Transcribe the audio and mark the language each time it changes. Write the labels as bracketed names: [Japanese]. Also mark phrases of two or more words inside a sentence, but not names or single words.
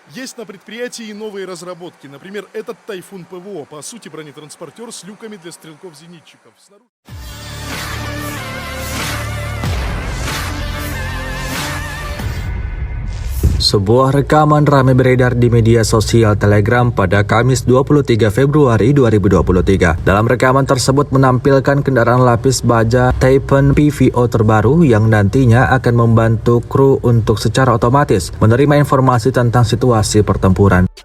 [Russian] Есть на предприятии и новые разработки. Например, этот «Тайфун ПВО». По сути, бронетранспортер с люками для стрелков-зенитчиков. [Indonesian] Sebuah rekaman ramai beredar di media sosial Telegram pada Kamis 23 Februari 2023. Dalam rekaman tersebut menampilkan kendaraan lapis baja Taipan PVO terbaru yang nantinya akan membantu kru untuk secara otomatis menerima informasi tentang situasi pertempuran.